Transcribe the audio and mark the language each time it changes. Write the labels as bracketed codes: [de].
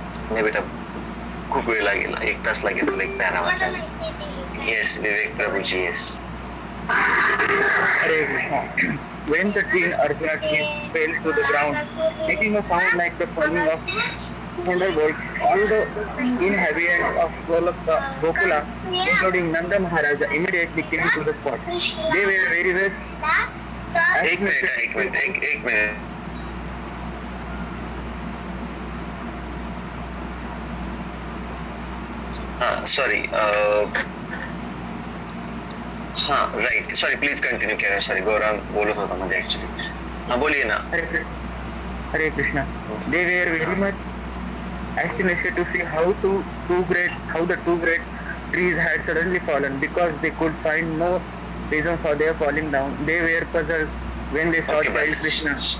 [mr] नाही बेटा, खूप वेळ लागेल, 1 तास लागेल तुला एक पॅरा वाचायला. [en] Yes Vivek Prabhuji, yes. Hare Krishna. When the teen Arjuna fell to the ground, making a sound like the falling of thunderbolts, all the inhabitants of Gokula, including Nanda Maharaja, immediately came to the spot. They were very much [hi] एक minute हाँ sorry हाँ right sorry please continue कह रहे हैं sorry गौरव बोलो होता मुझे actually हाँ बोलिए ना [en] Hare Krishna. They were very much astonished to see how the two great trees had suddenly fallen, because they could find no reason for their falling down. They were puzzled when they saw child Krishna.